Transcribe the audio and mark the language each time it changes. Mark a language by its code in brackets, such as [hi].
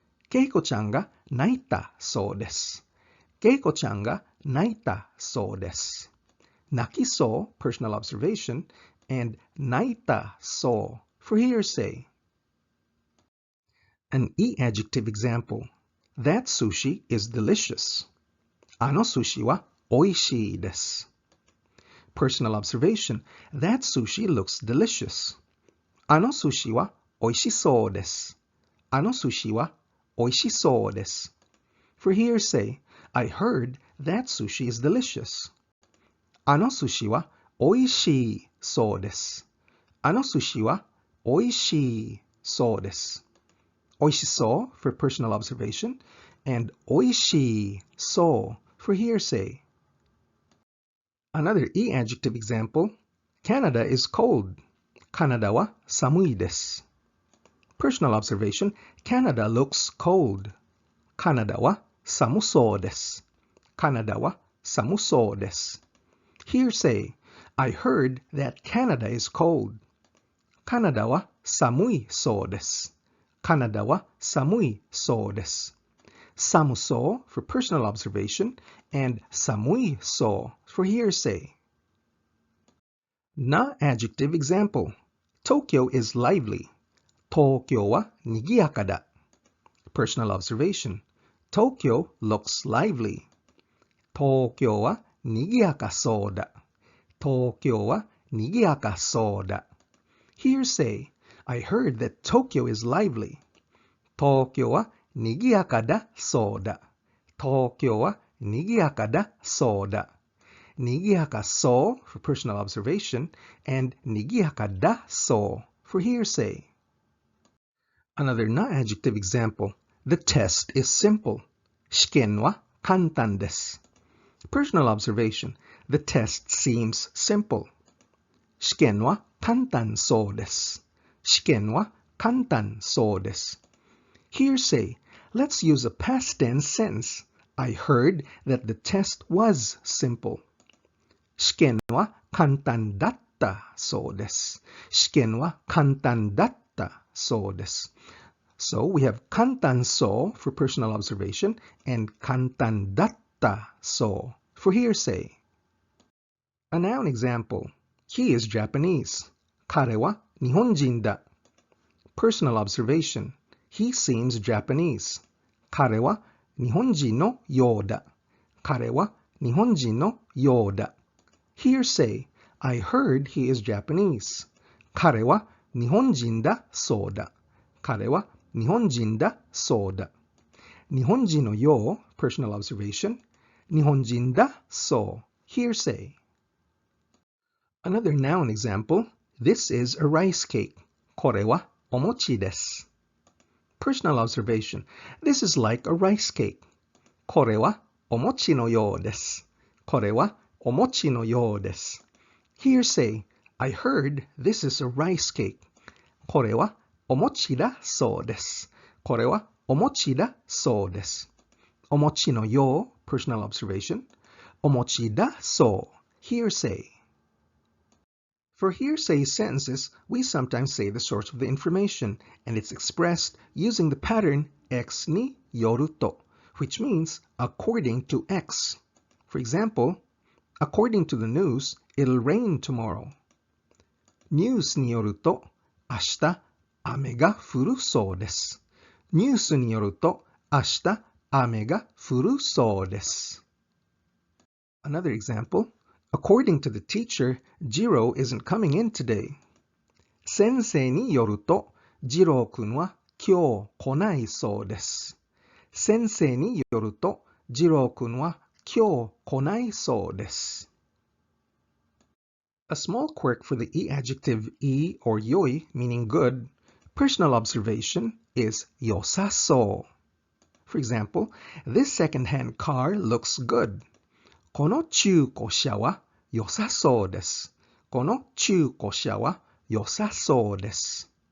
[ja] Keiko-chan ga naita sou desu. Keiko-chan ga naita sou desu. [en] Nakisou, personal observation, and naita sou for hearsay. An e-adjective example. that sushi is delicious. [ja] あの寿司はおいしいです。 [en] Personal observation. That sushi looks delicious. [ja] あの寿司はおいしそうです。あの寿司はおいしそうです。 [en] For hearsay, I heard that sushi is delicious. [ja] あの寿司はおいしいそうです。あの寿司はおいしいそうです。 [en] おいしそう for personal observation and おいしいそう for hearsay. Another e-adjective example. Canada is cold. [ja] カナダは寒いです。 [en] Personal observation. Canada looks cold. [ja] カナダは寒そうです。カナダは寒そうです。 [en] Hearsay. I heard that Canada is cold. [ja] カナダは寒いそうです。カナダは寒いそうです。 [en] 寒そう for personal observation and 寒いそう for hearsay. Na-adjective example. Tokyo is lively. [ja] 東京は賑やかだ。 [en] Personal observation. Tokyo looks lively. [ja] 東京は賑やかそうだ。東京は賑やかそうだ。 [en] Hearsay. I heard that Tokyo is lively. [ja] 東京は賑やかだそうだ。東京は賑やかだそうだ。 [en] 賑やかそう for personal observation and 賑やかだそう for hearsay. Another na-adjective example. The test is simple. [ja] 試験は簡単です。 [en] Personal observation. The test seems simple. [ja] 試験は簡単そうです。試験は簡単そうです。 [en] Hearsay. Let's use a past tense sentence. I heard that the test was simple. [ja] 試験は簡単だったそうです。試験は簡単だったそうです。 [en] So we have 簡単そう for personal observation and 簡単だったそう for hearsay. A noun example. He is Japanese. [ja] 彼は日本人だ。 [en] Personal observation. He seems Japanese. [ja] 彼は日本人のようだ。彼は日本人のようだ。 [en] Hearsay. I heard he is Japanese. [ja] 彼は日本人だそうだ。彼は日本人だそうだ。 [en] 日本人のよう personal observation. 日本人だそう hearsay. Another noun example. This is a rice cake. [ja] これはお餅です。 [en] Personal observation. This is like a rice cake. [ja] これはお餅のようです。これはお餅のようです。 [en] Hearsay. I heard this is a rice cake. [ja] これはお餅だそうです。これはお餅だそうです。 [en] お餅のよう personal observation. お餅だそう hearsay. For hearsay sentences, we sometimes say the source of the information, and it's expressed using the pattern X ni yoru to, which means according to X. For example, according to the news, it'll rain tomorrow. [ja] ニュースによると、明日雨が降るそうです。ニュースによると、明日雨が降るそうです。 [en] Another example. According to the teacher, Jiro isn't coming in today. [ja] 先生によると、ジロー君は今日来ないそうです。先生によると、ジロー君は今日来ないそうです。 [en] A small quirk for the e-adjective e or yoi, meaning good, personal observation is 良さそう。 For example, this second-hand car looks good. [ja] この中古車は良さそうです。この中古車は良さそうです。